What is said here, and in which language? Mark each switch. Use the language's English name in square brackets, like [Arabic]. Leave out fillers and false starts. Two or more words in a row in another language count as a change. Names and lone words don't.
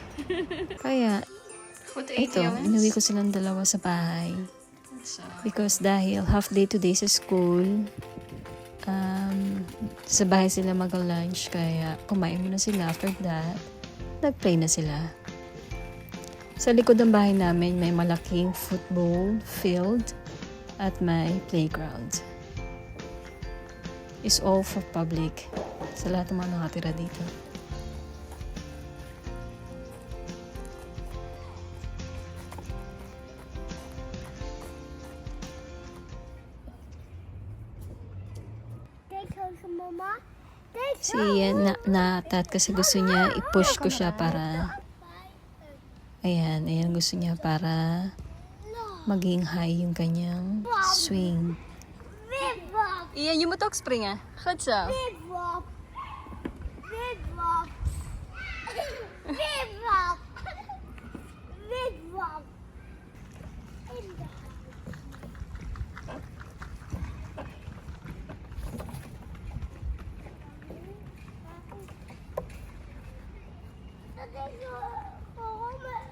[Filipino] Kaya, ito, inuwi ko silang dalawa sa bahay. Because dahil [English] half day today [Filipino] sa school, sa bahay sila mag-lunch, kaya kumain muna sila. [English] After that, [Filipino] nag-play na sila. Sa likod ng bahay namin, may malaking football field at may playground. [English] It's all for public [Filipino] sa lahat ng mga nakatira dito. Mama. Si Ian na-atat kasi gusto niya i-push ko siya para ayan gusto niya para maging high yung kanyang swing. [Dutch] Ian, je moet ook springen. Goed zo. Wip-wop. Wip-wop. Wip-wop. Wip-wop. Dat is waarom